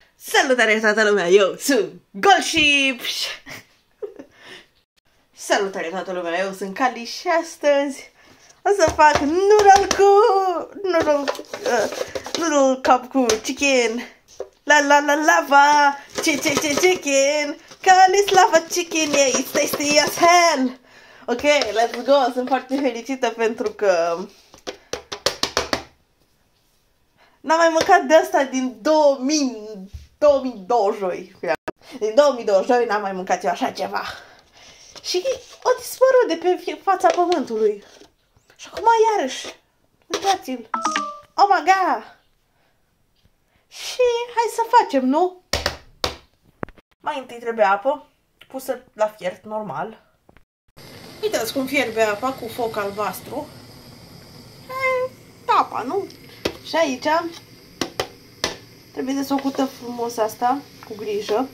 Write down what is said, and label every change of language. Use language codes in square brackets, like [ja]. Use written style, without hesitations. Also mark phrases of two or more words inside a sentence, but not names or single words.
[ro] Salutare toată lumea, eu sunt Goldship. Salutare toată lumea, eu sunt Cali și astăzi o să fac [en] noodle cup [ro] cu chicken. [en] Lava, chicken. Cali's lava chicken, yeah, it's tasty as hell. Ok, let's go, [ro] sunt foarte fericită pentru că n-am mai mâncat de asta din 2022. Din 2022 n-am mai mâncat eu așa ceva. Și o dispărut de pe fața pământului. Și acum iarăși. [en] Uitați-l. Oh my god. [ro] Și hai să facem, nu? Mai întâi trebuie apă. Pusă la fiert normal. Uitați cum fierbe apa cu foc albastru. Apa, nu? Și aici trebuie desfăcută frumos asta, cu grijă.